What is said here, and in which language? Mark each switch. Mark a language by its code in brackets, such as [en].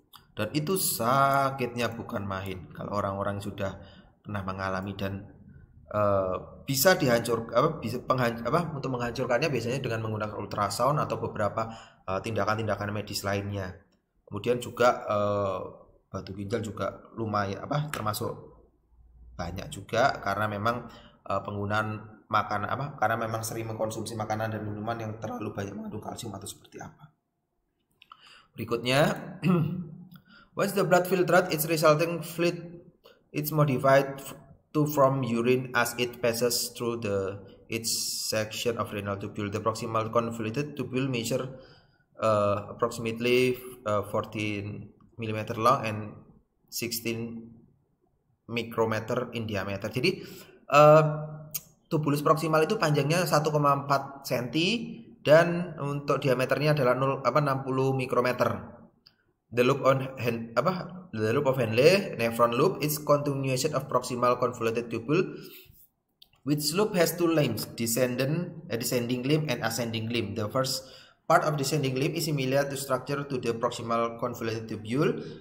[id] Dan itu sakitnya bukan main kalau orang-orang sudah pernah mengalami, dan bisa dihancurkan, untuk menghancurkannya biasanya dengan menggunakan ultrasound atau beberapa tindakan-tindakan medis lainnya. Kemudian juga batu ginjal juga lumayan termasuk banyak juga, karena memang penggunaan makanan karena memang sering mengkonsumsi makanan dan minuman yang terlalu banyak mengandung kalsium atau seperti apa. Berikutnya, [en] once the blood filtrate its resulting fluid, it's modified to from urine as it passes through its section of renal tubule. The proximal convoluted tubule measure approximately 14 mm long and 16 micrometer in diameter. [id] Jadi tubulus proximal itu panjangnya 1,4 cm dan untuk diameternya adalah 60 mikrometer. [en] The loop of Henle nephron loop is continuation of proximal convoluted tubule, which loop has two limbs, descending limb and ascending limb. The first part of descending limb is similar to structure to the proximal convoluted tubule.